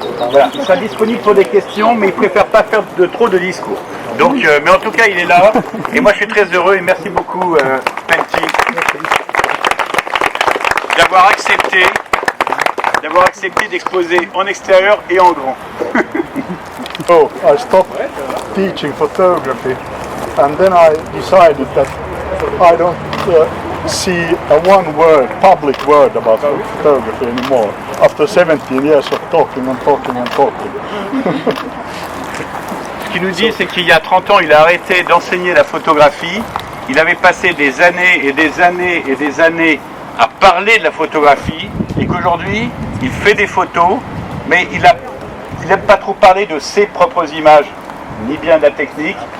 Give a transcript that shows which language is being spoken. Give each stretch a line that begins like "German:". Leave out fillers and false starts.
French: voilà, il sera disponible pour des questions, mais il préfère pas faire trop de discours. Donc, mais en tout cas, il est là. Et moi, je suis très heureux et merci beaucoup, Pentti, d'avoir accepté d'exposer en extérieur et en grand.
English: So I stopped teaching photography, and then I decided that I don't see a public word about photography anymore. After 17 years of talking and talking and talking.
French: Ce qu'il nous dit, c'est qu'il y a 30 ans, il a arrêté d'enseigner la photographie. Il avait passé des années et des années et des années à parler de la photographie, et qu'aujourd'hui, il fait des photos, mais il n'aime pas trop parler de ses propres images, ni bien de la technique.